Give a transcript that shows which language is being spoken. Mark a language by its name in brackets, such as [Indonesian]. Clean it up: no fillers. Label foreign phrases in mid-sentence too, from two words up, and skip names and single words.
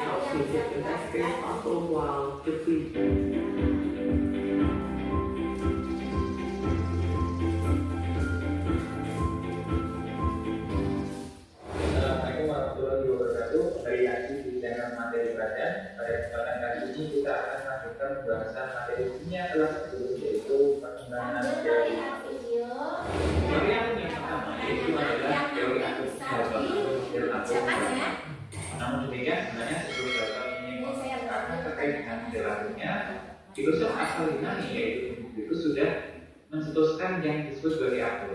[Vietnamese] điều kiện cho các cái auto vào trước khi [Arabic] السلام عليكم ورحمة الله وبركاته. [Indonesian] Kembali lagi di channel materi pelajaran. Pada kesempatan kali ini kita akan melanjutkan pembahasan materi kimia kelas 10, yaitu perkembangan teori atom. Teori atom yang pertama yaitu adalah teori atom model. Namun demikian sebenarnya sebelum Bapak ini mengatakan terkait dengan model atomnya, filosof asal Yunani yaitu itu sudah mencetuskan yang disebut sebagai atom.